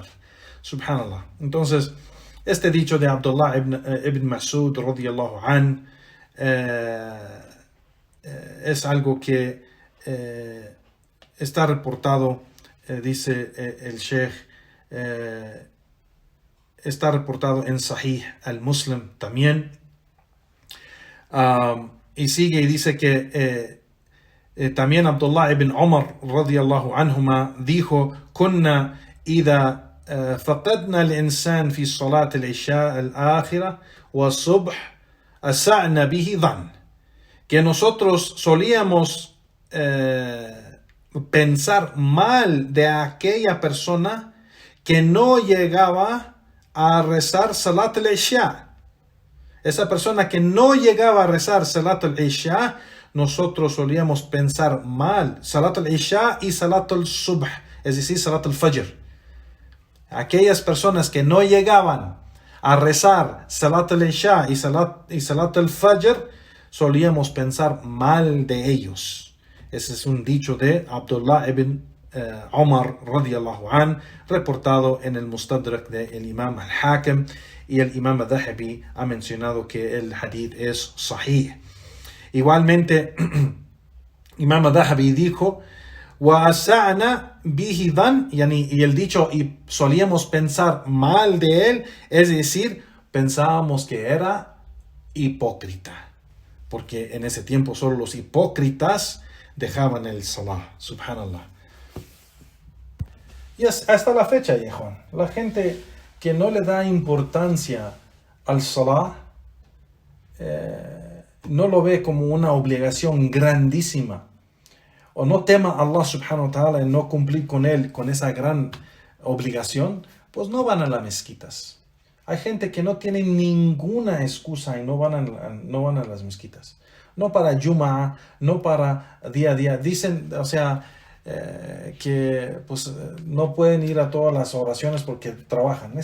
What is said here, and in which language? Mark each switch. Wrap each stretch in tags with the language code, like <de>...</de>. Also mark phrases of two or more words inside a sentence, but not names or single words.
<es>Subhanallah. Entonces, este dicho de Abdullah ibn Mas'ud</es> <ar>رضي الله عن</ar> <es>es algo que está reportado, dice el Sheikh, está reportado en Sahih al-Muslim también. Y sigue y dice que también Abdullah ibn Umar</es> <ar>رضي الله عنهما dijo: كنا إذا فقدنا الإنسان في صلاة العشاء الآخرة والصبح أسعنا به ظن.</ar> <es>Que nosotros solíamos pensar mal de aquella persona que no llegaba a rezar</es> <ar>صلاة العشاء.</ar> <es>Esa persona que no llegaba a rezar</es> <ar>صلاة العشاء,</ar> <es>nosotros solíamos pensar mal.</es> <ar>صلاة العشاء</ar> <es>y</es> <ar>صلاة الصبح,</ar> <es>es decir,</es> <ar>صلاة الفجر.</ar> <es>Aquellas personas que no llegaban a rezar</es> <ar>صلاة العشاء</ar> <es>y</es> <ar>صلاة الفجر,</ar> <es>solíamos pensar mal de ellos. Ese es un dicho de Abdullah ibn Umar</es> <ar>رضي الله عن,</ar> <es>reportado en el Mustadrak del Imam al-Hakim, y el Imam al-Dhahabi ha mencionado que el hadith es sahih. Igualmente,</es> <ar>Imam al-Dhahabi dijo: وَأَسَعْنَا بِهِ ظَنْ,</ar> <es>y el dicho y solíamos pensar mal de él, es decir, pensábamos que era hipócrita, porque en ese tiempo solo los hipócritas dejaban el salah. Subhanallah. Y hasta la fecha, hijo, la gente que no le da importancia al salah, no lo ve como una obligación grandísima, o no tema a Allah</es> <ar>سبحانه وتعالى</ar> <es>en no cumplir con él, con esa gran obligación, pues no van a las mezquitas. Hay gente que no tiene ninguna excusa y no van a las mezquitas. No para Jumu'ah, no para día a día. Dicen, o sea, que pues no pueden ir a todas las oraciones porque trabajan.</es>